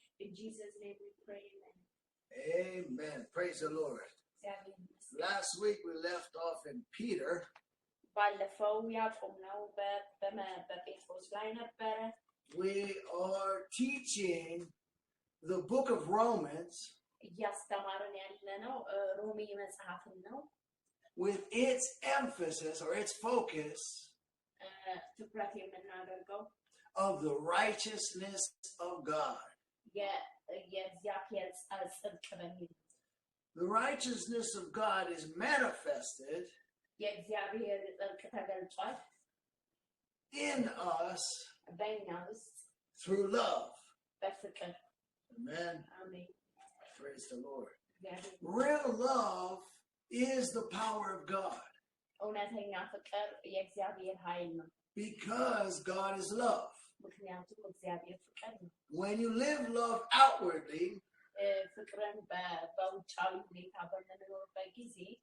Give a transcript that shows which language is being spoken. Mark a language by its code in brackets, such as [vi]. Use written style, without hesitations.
[en] In Jesus' name we pray, amen. Amen. Praise the Lord. Last week we left off in Peter. [am] ባለፈው ያቆምነው በጴጥሮስ ላይ ነበረ። [en] We are teaching the book of Romans [am] እያስተማርን ያለነው ሮሜ መጽሐፍን ነው። [en] with its emphasis or its focus [am] ትኩረት የምናደርገው [en] of the righteousness of God. [am] የእግዚአብሔር ጽድቅ በሚል [en] The righteousness of God is manifested [am] የእግዚአብሔር ጽድቅ ተገልጿል [en] in us [am] በእኛ ውስጥ [en] through love. [am] በፍቅር። [en] Amen. [am] አሜን። [en] Praise the Lord. Real love is the power of God [am] እውነተኛ ፍቅር የእግዚአብሔር ኃይል ነው። [en] because God is love. [am] ምክንያቱም እግዚአብሔር ፍቅር ነው። [en] When you live love outwardly, [am] ፍቅርን በውጫዊ ሁኔታ በምንኖርበት ጊዜ